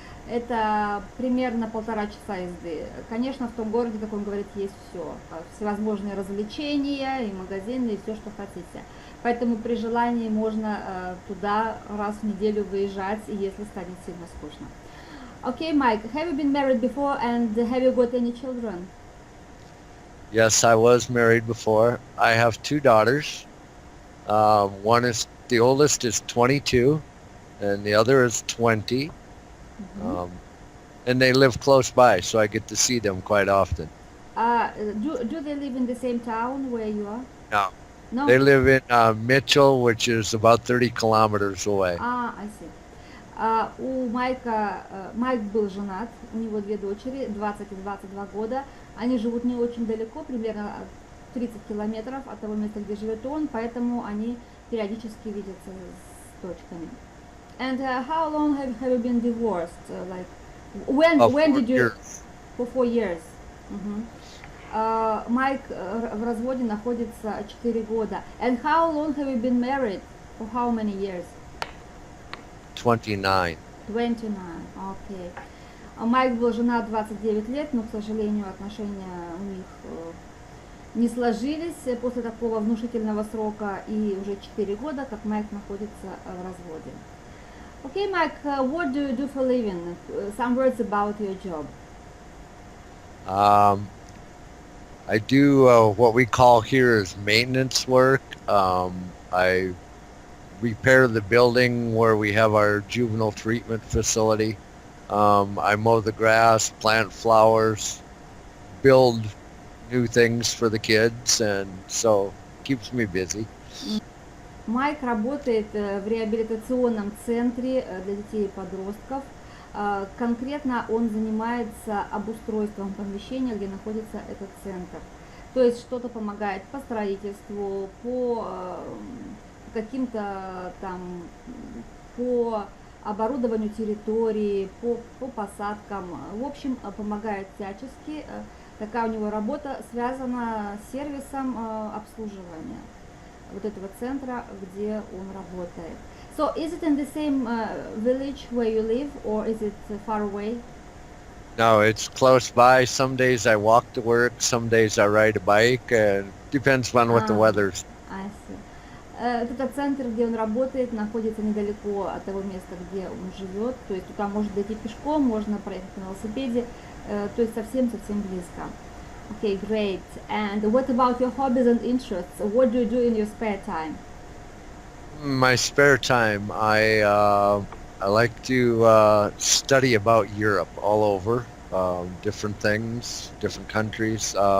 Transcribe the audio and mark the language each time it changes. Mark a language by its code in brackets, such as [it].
[ru] Это примерно 1,5 часа езды. Конечно, в том городе, как он говорит, есть все. Всевозможные развлечения, и магазины, и все, что хотите. Поэтому при желании можно туда раз в неделю выезжать, если станет сильно скучно. [en] Okay, Mike, have you been married before, and have you got any children? Yes, I was married before. I have 2 daughters. The oldest is 22, and the other is 20. Мгм. And they live close by, so I get to see them quite often. Do they live in the same town where you are? No, No? they live in Mitchell, which is about 30 kilometers away. I see. [ru] У Майк был женат, у него две дочери, 20 и 22 года. Они живут не очень далеко, примерно 30 километров от того места, где живет он, поэтому они периодически видятся с дочками. [en] And how long have you been divorced? Like when did you? Years. For 4 years. Мгм. [ru] Майк в разводе находится 4 года. [en] And how long have you been married? For how many years? 29. [ru] 29, окей. Майк был женат 29 лет, но, к сожалению, отношения у них не сложились после такого внушительного срока, и уже 4 года, как Майк находится в разводе. [en] Okay, Mike, what do you do for living? Some words about your job. I do what we call here is maintenance work. I repair the building where we have our juvenile treatment facility. I mow the grass, plant flowers, build new things for the kids, and so keeps me busy. [ru] Майк работает в реабилитационном центре для детей и подростков. Конкретно он занимается обустройством помещения, где находится этот центр. То есть что-то помогает по строительству, по каким-то там, по оборудованию территории, по посадкам. В общем, помогает всячески. Такая у него работа связана с сервисом обслуживания вот этого центра, где он работает. [en] So, is it in the same village where you live, or is it far away? No, it's close by. Some days I walk to work, some days I ride a bike, and depends on what the weather's. I see. [ru] Этот центр, где он работает, находится недалеко от того места, где он живет. То есть туда можно дойти пешком, можно проехать на велосипеде. То есть совсем-совсем близко. [en] Okay, great. And what about your hobbies and interests? What do you do in your spare time? My spare time, I like to study about Europe all over, different things, different countries.